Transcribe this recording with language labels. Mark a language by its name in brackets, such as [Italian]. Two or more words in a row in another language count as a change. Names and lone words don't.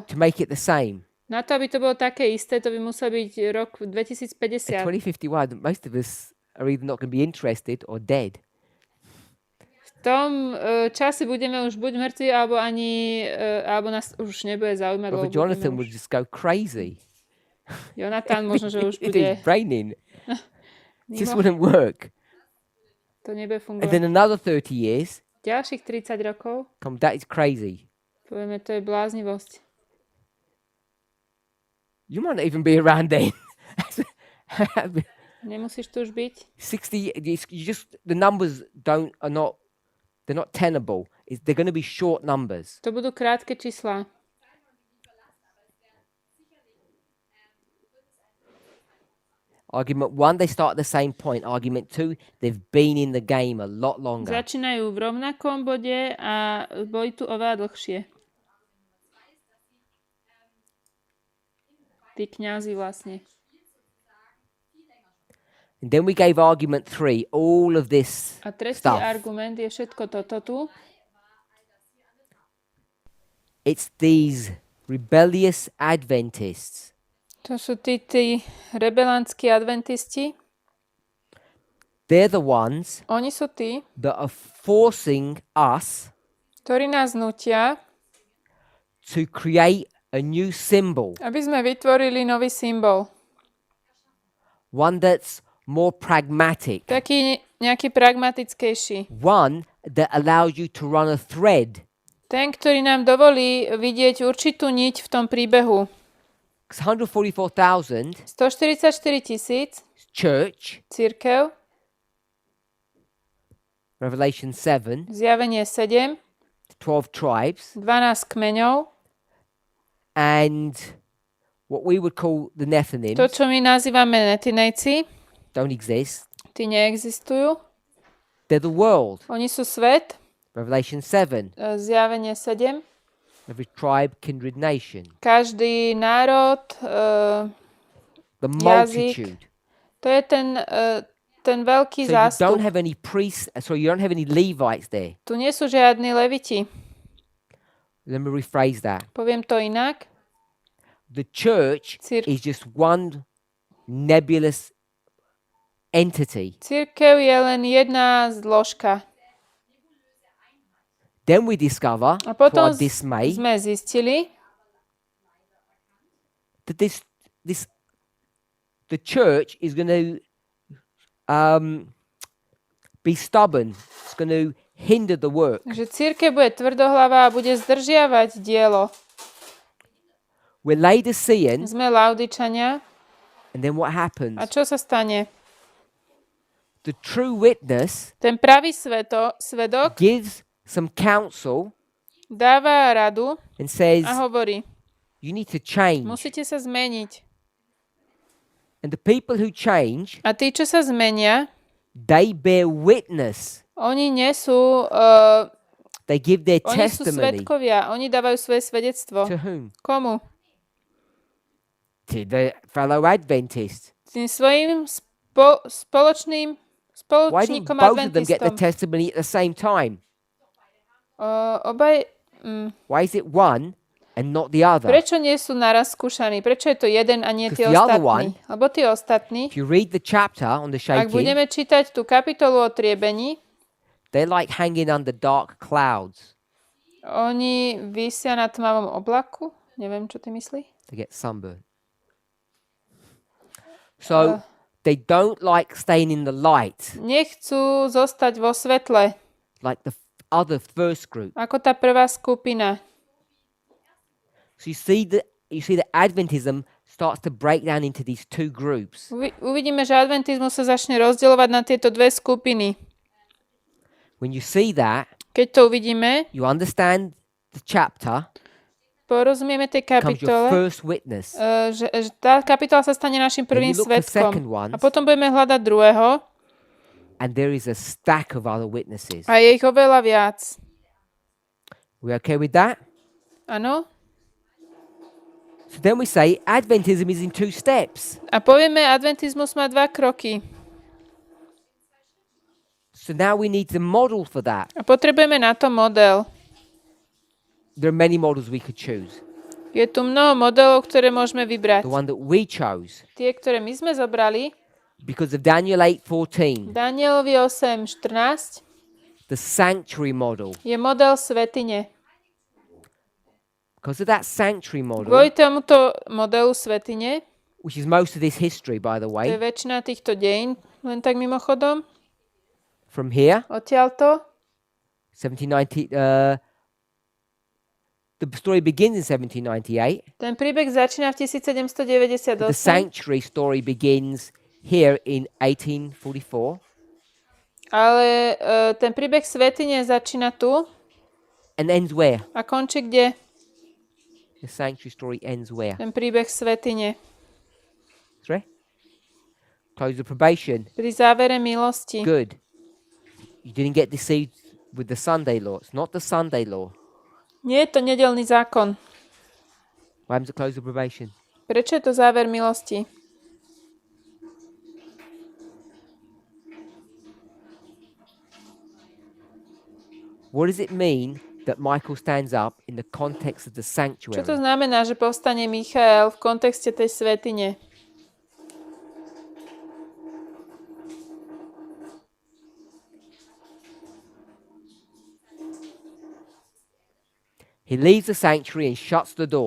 [English] to make it the same. [Slovak] na to, aby to bolo také isté, to by musel byť rok [English] At 2050. 2051, most of us are either not going to be interested or dead. [Slovak] V tom čase budeme už buď mŕtvi, alebo alebo nás už nebude zaujímať, lebo [English] Brother Jonathan [Slovak] budeme [English] would just go crazy. [Slovak] Jonathan možno, že už [English] It [Slovak] bude [English] is raining. It just [Slovak] mimo. [English] wouldn't work. [Slovak] To nebude [English] And [Slovak] fungovať. [English] then another 30 years, [Slovak] Ďalších 30 rokov, [English] that is crazy. [Slovak] povieme, to je bláznivosť. [English] You might not even be around then. [Slovak] Nemusíš tu už byť. [English] 60, you just, the numbers they're not tenable. They're going to be short numbers. [Slovak] To budú krátke čísla. [English] Argument one, they start at the same point. Argument two, they've been in the game a lot longer. [Slovak] Začínajú v rovnakom bode a boli tu oveľa dlhšie. Tí kňazi vlastne. [English] And then we gave argument three, all of this [Slovak] A tretí [English] stuff. [Slovak] argument je všetko toto tu. [English] it's these rebellious Adventists [Slovak] To sú tí rebelantskí adventisti. [English] they're the ones [Slovak] Oni sú tí, [English] that are forcing us [Slovak] ktorí nás nutia, [English] to create a new symbol, [Slovak] aby sme vytvorili nový symbol. [English] one that's more pragmatic, [Slovak] Taký nejaký pragmatickejší. [English] one that allows you to run a thread. [Slovak] Ten, ktorý nám dovolí vidieť určitú niť v tom príbehu. [English] 144,000 [Slovak] 144 000, [English] church, [Slovak] cirkev, [English] Revelation 7, [Slovak] zjavenie 7, [English] 12 tribes, [Slovak] 12 kmeňov, [English] and what we would call the Nephilims [Slovak] to, čo my nazývame netinejci, [English] don't exist. [Slovak] tí neexistujú. [English] They're the world. [Slovak] Oni sú svet, [English] Revelation 7, [Slovak] zjavenie 7, [English] every tribe, kindred, nation. [Slovak] každý národ, [English] The [Slovak] Jazyk. [English] multitude. [Slovak] to je ten veľký [English] So you don't [Slovak] zástup. [English] have any priests, sorry, you don't have any Levites there. [Slovak] Tu nie sú žiadni leviti. [English] Let me rephrase that. [Slovak] Poviem to inak. [English] The church is just one nebulous entity. [Slovak] Cirkev je len jedna zložka. [English] Then we discover, [Slovak] A to potom [English] our dismay, [Slovak] sme zistili, [English] that the church is going to be stubborn. It's going to hinder the work. [Slovak] že cirkev bude tvrdohlavá a bude zdržiavať dielo. [English] We're Laodicean, [Slovak] Sme Laodičania. [English] and then what happens? [Slovak] A čo sa stane? [English] The true witness [Slovak] Ten pravý svedok [English] gives some counsel [Slovak] dáva radu [English] and says, [Slovak] a hovorí, [English] you need to change. [Slovak] musíte sa zmeniť. [English] And the people who change, [Slovak] A tí, čo sa zmenia, [English] they bear witness. [Slovak] oni nesú, [English] They give their [Slovak] oni sú [English] testimony. [Slovak] svedkovia, oni dávajú svoje svedectvo. [English] To whom? [Slovak] Komu? [English] To the fellow Adventists. [Slovak] Tým svojim [English] Why didn't [Slovak] spoločníkom [English] both of them get the [Slovak] adventistom. [English] testimony at the same time? [Slovak] Obaj, [English] Why is it one and not the other? [Slovak] prečo nie sú naraz skúšaní? Prečo je to jeden a nie tí [English] Because the other [Slovak] ostatní? Lebo tí ostatní, [English] If you read the chapter on the [Slovak] ak [English] shaking, [Slovak] budeme čítať tú kapitolu o triebení, [English] they're like hanging under dark clouds. [Slovak] oni visia na tmavom oblaku. Neviem, čo ty myslí. [English] They get sunburned. So they don't like staying in the light [Slovak] Nechcú zostať vo svetle, [English] like the other first group. [Slovak] ako tá prvá skupina. [English] So you see that Adventism starts to break down into these two groups. [Slovak] Uvidíme, že adventizmus sa začne rozdielovať na tieto dve skupiny. [English] When you see that, [Slovak] Keď to uvidíme, [English] you understand the chapter, [Slovak] porozumieme tej [English] comes your [Slovak] kapitole, [English] first witness. [Slovak] že tá kapitola sa stane našim prvým [English] you look for second [Slovak] svedkom. [English] ones. [Slovak] A potom budeme hľadať druhého [English] And there is a stack of other witnesses. [Slovak] a je ich oveľa viac. [English] We okay with that? [Slovak] Áno? [English] So then we say Adventism is in two steps. [Slovak] A povieme, adventizmus má 2 kroky. [English] So now we need the model for that. [Slovak] A potrebujeme na to model. [English] There are many models we could choose. [Slovak] Je tu mnoho modelov, ktoré môžeme vybrať. [English] The one that we chose, [Slovak] Tie, ktoré my sme zobrali, [English] because of Daniel 8:14, [Slovak] Danielovi 8.14, [English] the sanctuary model. [Slovak] je model svätyne. [English] Because of that sanctuary model, [Slovak] Kvôli tomuto modelu svätyne, [English] which is most of this history, by the [Slovak] to je [English] way, [Slovak] väčšina týchto dejín, len tak mimochodom, [English] from here, [Slovak] odtiaľto, [English] 1790, the story begins in 1798. [Slovak] ten príbeh začína v [English] The [Slovak] 1798, [English] sanctuary story begins here in 1844 [Slovak] ale ten príbeh svätyne začína tu [English] and ends where? [Slovak] a končí kde? [English] The sanctuary story ends where? [Slovak] Ten príbeh svätyne. [English] Sorry? Close the probation. [Slovak] Pri závere milosti. [English] Good. You didn't get deceived with the Sunday law. It's not the Sunday law. [Slovak] Nie je to nedeľný zákon. [English] Why happens to close the probation? [Slovak] Prečo je to záver milosti? [English] What does it mean that Michael stands up in the context of the [Slovak] Čo to [English] sanctuary. [Slovak] znamená, že povstane Michael v kontexte tej svätyne? [English] He leaves the sanctuary and shuts the door.